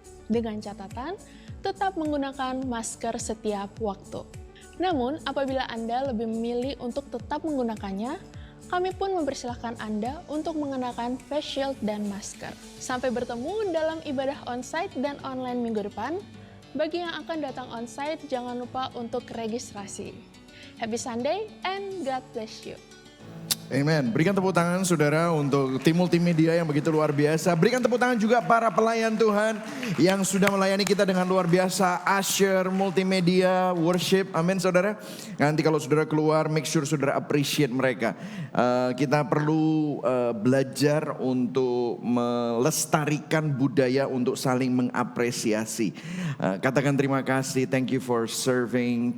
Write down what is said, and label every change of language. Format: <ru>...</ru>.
<id>Dengan catatan, tetap menggunakan masker setiap waktu. Namun, apabila Anda lebih memilih untuk tetap menggunakannya, kami pun mempersilahkan Anda untuk mengenakan face shield dan masker. Sampai bertemu dalam ibadah onsite dan online minggu depan. Bagi yang akan datang onsite, jangan lupa untuk registrasi.</id> <en>Happy Sunday and God bless you.</en> <id>Amen. Berikan tepuk tangan saudara untuk tim multimedia yang begitu luar biasa. Berikan tepuk tangan juga para pelayan Tuhan yang sudah melayani kita dengan luar biasa. Usher, multimedia, worship. Amin saudara. Nanti kalau saudara keluar,</id> <en>make sure</en> <id>saudara appreciate mereka. Kita perlu belajar untuk melestarikan budaya untuk saling mengapresiasi. Katakan terima kasih.</id> <en>Thank you for serving.</en>